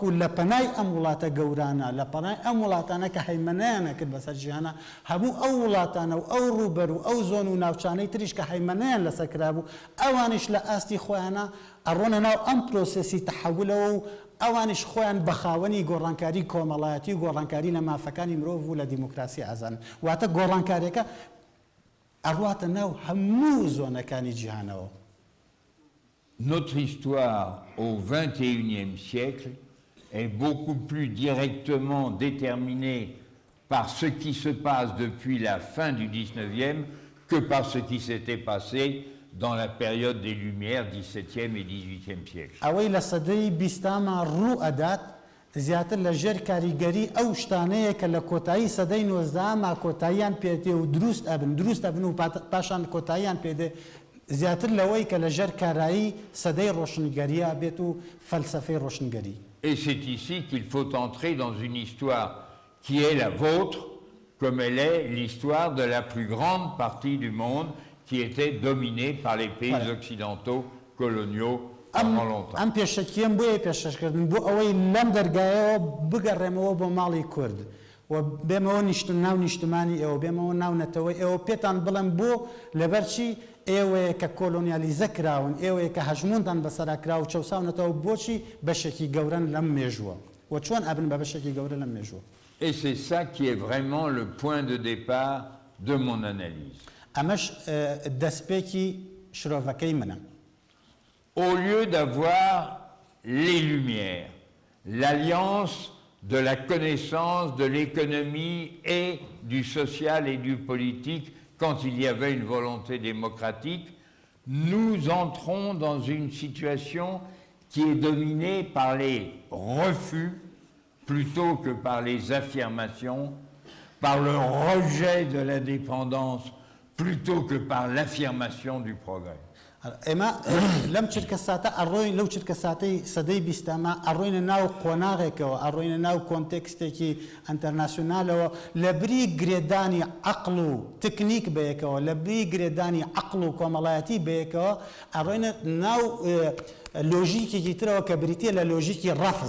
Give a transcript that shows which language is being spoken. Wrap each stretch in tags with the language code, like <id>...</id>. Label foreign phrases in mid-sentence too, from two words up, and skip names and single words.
<ckb>لە پەنای ئەم وڵاتە گەورانە، لە پەنای ئەم وڵاتانە کە هەیمەنیانە کرد بەسەر جیهانە، هەموو ئەو وڵاتانە و ئەو ڕوبەر و ئەو زۆن و ناوچانەی تریش کە هەیمەنیان لەسەر کرابوو، ئەوانش لە ئاستی خۆیانە ئەڕۆنە ناو ئەم پرۆسێسی تەحولەوە و ئەوانش خۆیان بەخاوەنی گۆڕانکاری کۆمەڵایەتی و گۆڕانکاری لە مافەکانی مرۆڤ و لە دیموکراسی ئازان. واتە گۆڕانکاریەکە ئەڕواتە ناو هەموو زۆنەکانی جیهانەوە.</ckb> <fr>Notre histoire au XXIe siècle est beaucoup plus directement déterminée par ce qui se passe depuis la fin du XIXe que par ce qui s'était passé dans la période des Lumières, XVIIe et XVIIIe siècle.</fr> <ckb>ئەوەی لە سەدەی بیستاما ڕوو ئەدات زیاتر لە ژێر کاریگەری ئەو شتانەیە کە لە کۆتایی سەدەی 19 کۆتاییان پێدێ و دروست ئەبن و پاشان کۆتاییان پێدێ زیاتر لەوەی کە لە ژێر کارایی سەدەی ڕۆشنگەریە بێت و فەلسەفەی ڕۆشنگەری.</ckb> <fr>Et c'est ici qu'il faut entrer dans une histoire qui est la vôtre, comme elle est l'histoire de la plus grande partie du monde qui était dominée par les pays occidentaux coloniaux pendant longtemps.</fr> <ckb>ئەم پێشەکیەم بۆیە پێشەشکردن بۆ ئەوەی لەم دەرگایەوە بگەڕێمەوە بۆ ماڵی کورد و بێمەوە ناو نیشتمانی ئێوە بێمەوە ناو نەتەوەی ئێوە پێتان بڵێم بۆ لەبەرچی ئێوەیە کە کۆلۆنیالیزە کراون، ئێوەیە کە هەژمونتان بەسەرا کرا و چەساونەتەوە بۆچی بەشێکی گەورن لەم مێژووە و چۆن ئەبن بە بەشێکی گەورە لەم مێژووە.</ckb> <fr>Et c'est ça qui est vraiment le point de départ de mon analyse.</fr> <ckb>ئەمەش دەستپێکی شرۆڤەکەی منە.</ckb> <fr>Au lieu d'avoir les Lumières, l'alliance de la connaissance, de l'économie et du social et du politique, quand il y avait une volonté démocratique, nous entrons dans une situation qui est dominée par les refus plutôt que par les affirmations, par le rejet de la dépendance plutôt que par l'affirmation du progrès.</fr> <ckb>ئێمە لەم چرکە ساتە ئەڕۆین لەو چرکە ساتەی سەدەی بیستەمە ئەڕۆینە ناو قۆناغێکەوە، ئەڕۆینە ناو کۆنتێکستێکی ئەنتەرناسیۆنالەوە لە بری گرێدانی عەقڵ و تکنیک بەیەکەوە، لە بری گرێدانی عەقڵ و کۆمەڵایەتی بەیەکەوە ئەڕۆینە ناو لۆژیکێکی ترەوە کە بریتیە لە لۆژیکی ڕەفز.</ckb>